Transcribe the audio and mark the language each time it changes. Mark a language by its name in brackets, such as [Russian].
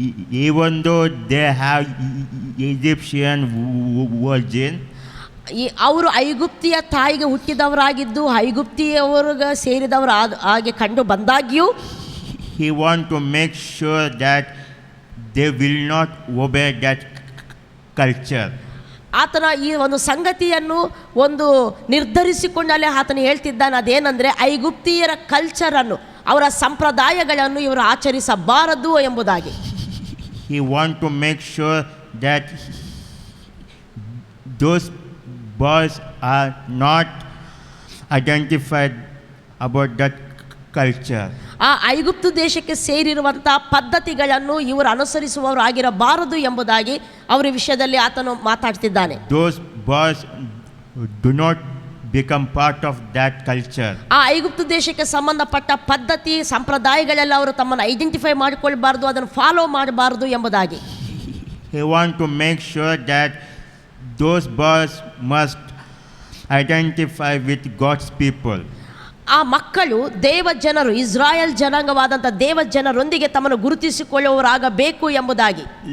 [English] even though they have Egyptian origin, [Kannada] ಅವರು ಐಗುಪ್ತಿಯ ತಾಯಿಗೆ ಹುಟ್ಟಿದವರಾಗಿದ್ದು ಐಗುಪ್ತಿಯವರಿಗೆ ಸೇರಿದವರು ಹಾಗೆ ಕಂಡು ಬಂದಾಗ್ಯೂ [English] he want to make sure that they will not obey that culture. [Kannada] ಆತನ ಈ ಒಂದು ಸಂಗತಿಯನ್ನು ಒಂದು ನಿರ್ಧರಿಸಿಕೊಂಡಲ್ಲೇ ಆತನು ಹೇಳ್ತಿದ್ದಾನೆ. ಅದೇನೆಂದರೆ ಐಗುಪ್ತಿಯರ ಕಲ್ಚರನ್ನು, ಅವರ ಸಂಪ್ರದಾಯಗಳನ್ನು ಇವರು ಆಚರಿಸಬಾರದು ಎಂಬುದಾಗಿ. [English] he want to make sure that those boys are not identified about that culture. [Kannada] ಆ ಐಗುಪ್ತ ದೇಶಕ್ಕೆ ಸೇರಿರುವಂಥ ಪದ್ಧತಿಗಳನ್ನು ಇವರು ಅನುಸರಿಸುವವರು ಆಗಿರಬಾರದು ಎಂಬುದಾಗಿ ಅವರ ವಿಷಯದಲ್ಲಿ ಆತನು ಮಾತಾಡ್ತಿದ್ದಾನೆ. [English] Those boys do not become part of that culture. [Kannada] ಆ ಐಗುಪ್ತ ದೇಶಕ್ಕೆ ಸಂಬಂಧಪಟ್ಟ ಪದ್ಧತಿ ಸಂಪ್ರದಾಯಗಳೆಲ್ಲ ಅವರು ತಮ್ಮನ್ನು ಐಡೆಂಟಿಫೈ ಮಾಡಿಕೊಳ್ಬಾರ್ದು, ಅದನ್ನು ಫಾಲೋ ಮಾಡಬಾರ್ದು ಎಂಬುದಾಗಿ. [English] He want to make sure that those boys must identify with God's people. [Kannada] ಆ ಮಕ್ಕಳು ದೇವ ಜನರು, ಇಸ್ರಾಯೇಲ್ ಜನಾಂಗವಾದಂಥ ದೇವ ಜನರೊಂದಿಗೆ ತಮ್ಮನ್ನು ಗುರುತಿಸಿಕೊಳ್ಳುವವರಾಗಬೇಕು ಎಂಬುದಾಗಿ.